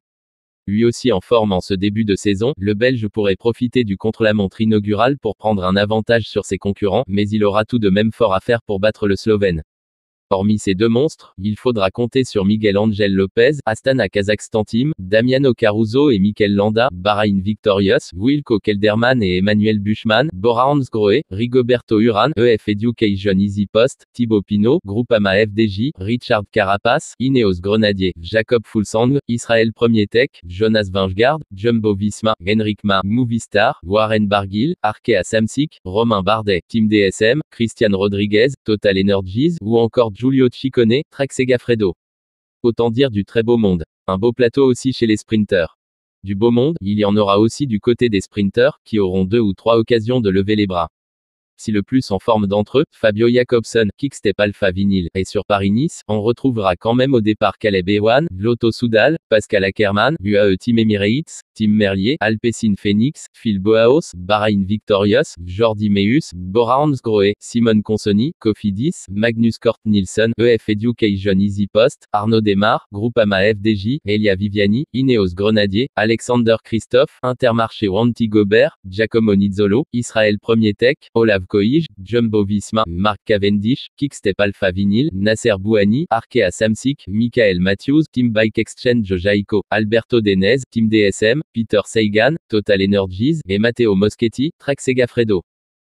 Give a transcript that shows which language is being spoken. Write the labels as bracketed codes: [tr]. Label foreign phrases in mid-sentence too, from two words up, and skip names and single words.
[fr] Lui aussi en forme en ce début de saison, le Belge pourrait profiter du contre-la-montre inaugural pour prendre un avantage sur ses concurrents, mais il aura tout de même fort à faire pour battre le Slovène. Hormis ces deux monstres, il faudra compter sur Miguel Angel Lopez, Astana Kazakhstan Team, Damiano Caruso et Mikel Landa, Bahrain Victorious, Wilco Kelderman et Emmanuel Buchmann, Bora Hansgrohe, Rigoberto Urán, EF Education Easy Post, Thibaut Pinot, Groupama FDJ, Richard Carapaz, Ineos Grenadier, Jacob Fuglsang, Israël Premier Tech, Jonas Vingegaard, Jumbo Visma, Henrik Mas, Movistar, Warren Barguil, Arkea Samsic, Romain Bardet, Team DSM, Christian Rodriguez, Total Energies, ou encore Giulio Ciccone, Trek Segafredo. Autant dire du très beau monde. Un beau plateau aussi chez les sprinteurs. Du beau monde, il y en aura aussi du côté des sprinteurs, qui auront 2 ou 3 occasions de lever les bras. Si le plus en forme d'entre eux, Fabio Jakobsen, Quick-Step Alpha Vinyl, est sur Paris-Nice, on retrouvera quand même au départ Caleb Ewan, Lotto Soudal, Pascal Ackermann, UAE Team Emirates, Team Merlier, Alpecin Phoenix, Phil Boaos, Bahrain Victorious, Jordi Meus, Bora Hansgrohe, Simon Consoni, Cofidis, Magnus Cort Nielsen, EF Education Easy Post, Arnaud Desmar, Groupama FDJ, Elia Viviani, Ineos Grenadier, Alexander Christophe, Intermarché Wanty Gobert, Giacomo Nizzolo, Israël Premier Tech, Olav Koij, Jumbo Visma, Mark Cavendish, Quick-Step Alpha Vinyl, Nasser Bouhanni, Arkea Samsic, Michael Matthews, Team Bike Exchange Jaico, Alberto Denez, Team DSM, Peter Sagan, Total Energies, et Matteo Moschetti, Trek Segafredo.